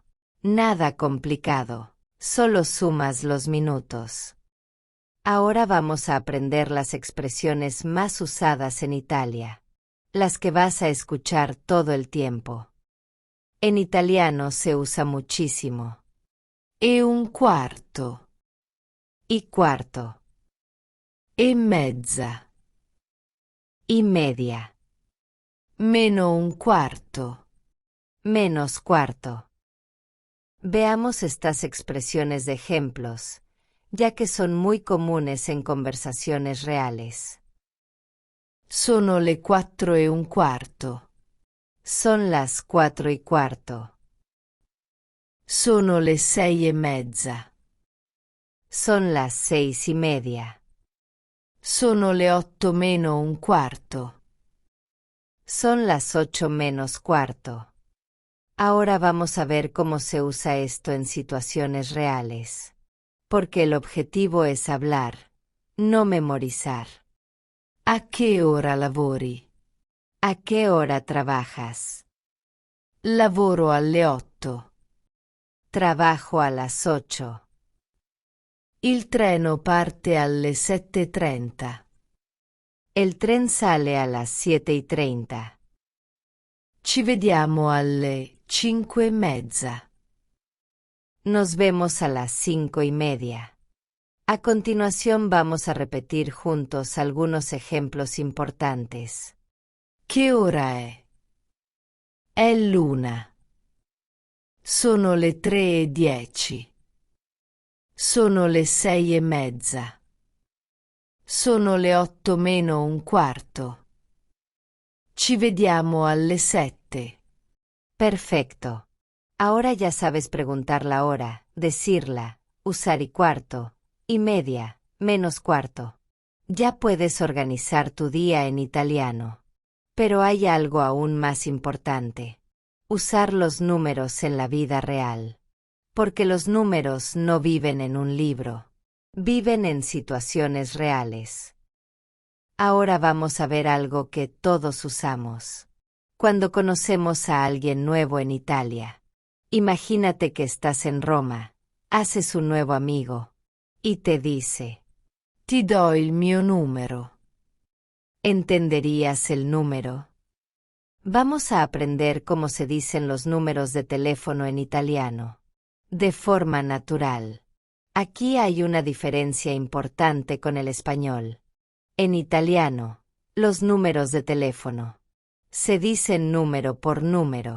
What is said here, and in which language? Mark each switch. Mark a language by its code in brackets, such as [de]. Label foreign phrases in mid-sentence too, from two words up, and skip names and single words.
[es] Nada complicado, solo sumas los minutos. Ahora vamos a aprender las expresiones más usadas en Italia, las que vas a escuchar todo el tiempo. En italiano se usa muchísimo. [it] E un quarto. [es] Y cuarto. [it] E mezza. [es] Y media. [it] Meno un quarto. [es] Menos cuarto. Veamos estas expresiones de ejemplos, ya que son muy comunes en conversaciones reales. [it] Sono le 4:15. [es] Son las 4:15. [it] Sono le 6:30. [es] Son las 6:30. [it] Sono le 8 meno un quarto. [es] Son las 8 menos cuarto. Ahora vamos a ver cómo se usa esto en situaciones reales. Porque el objetivo es hablar, no memorizar. [it] A che ora lavori? [es] ¿A qué hora trabajas? [it] Lavoro alle 8. [es] Trabajo a las 8. [it] Il treno parte alle 7:30. [es] El tren sale a las 7:30. [it] Ci vediamo alle 5:30. [es] Nos vemos a las 5:30. A continuación vamos a repetir juntos algunos ejemplos importantes. [it] Che ora è? È l'1. Sono le 3:10. Sono le 6:30. Sono le 8 meno un quarto. Ci vediamo alle 7. [es] Perfecto. Ahora ya sabes preguntar la hora, decirla, usar y cuarto, y media, menos cuarto. Ya puedes organizar tu día en italiano. Pero hay algo aún más importante. Usar los números en la vida real. Porque los números no viven en un libro. Viven en situaciones reales. Ahora vamos a ver algo que todos usamos. Cuando conocemos a alguien nuevo en Italia. Imagínate que estás en Roma, haces un nuevo amigo, y te dice: [it] Ti do il mio numero. [es] ¿Entenderías el número? Vamos a aprender cómo se dicen los números de teléfono en italiano. De forma natural. Aquí hay una diferencia importante con el español. En italiano, los números de teléfono se dicen número por número.